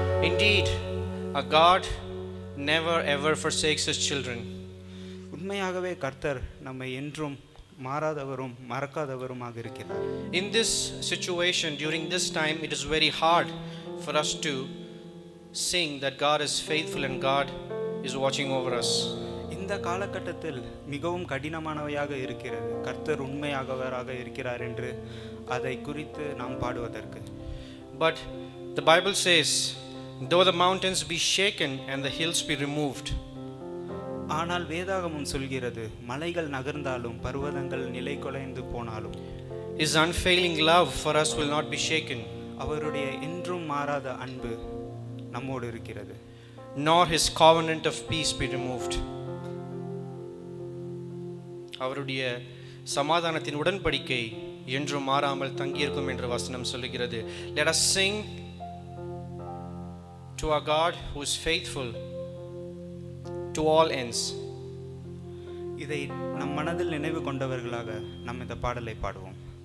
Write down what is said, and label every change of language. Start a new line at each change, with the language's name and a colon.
English: Indeed, a God never ever forsakes his children.
Tamil: உண்மையாகவே கர்த்தர் நம்மை என்றும் மாறாதவரும் மறக்காதவருமாக இருக்கிறார்.
English: In this situation, during this time, it is very hard for us to sing that God is faithful and God is watching over us.
Tamil: இந்த காலகட்டத்தில் மிகவும் கடினமானவையாக இருக்கிறது, கர்த்தர் உண்மையாகவராக இருக்கிறார் என்று அதை குறித்து நாம் பாடுவதற்கு.
English: But the Bible says, though the mountains be shaken and the hills be removed,
Tamil: ஆனால் வேதாகமம் சொல்கிறது, மலைகள் நகர்ந்தாலும் பர்வதங்கள் நிலை குலைந்து போனாலும்
English: his unfailing love for us will not be shaken,
Tamil: அவருடைய என்றும் மாறாத அன்பு நம்மோடு இருக்கிறது.
English: nor his covenant of peace be removed.
Tamil: அவருடைய சமாதானத்தின் உடன்படிக்கை என்றும் மாறாமல் தங்கியிருக்கும் என்று வசனம் சொல்லுகிறது.
English: Let us sing to our God who is faithful to all ends.
Tamil: இதை நம் மனதில் நினைவு கொண்டவர்களாக நாம் இந்த பாடலை பாடுவோம்.